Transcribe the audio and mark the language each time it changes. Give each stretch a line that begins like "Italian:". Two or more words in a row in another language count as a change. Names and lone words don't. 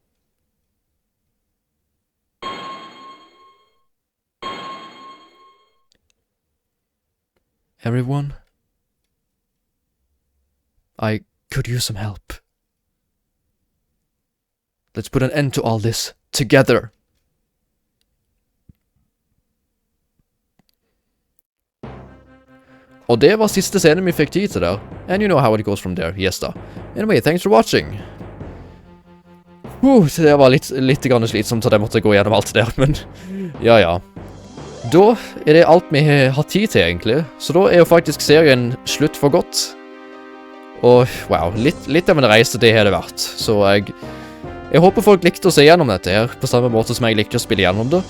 English: Everyone? I could use some help. Let's put an end to all this, together.
Norwegian: Og det var siste scenen vi fikk tid til der.
English: And you know how it goes from there, yes da. Anyway, thanks for watching.
Norwegian: Det var litt grann slitsomt at jeg måtte gå gjennom alt det der, men ja. Da er det alt vi har tid til egentlig, så da er jo faktisk serien slutt for godt. Og wow, litt av en reise det har det vært, så jeg håper folk likte å se gjennom dette her, på samme måte som jeg likte å spille gjennom det.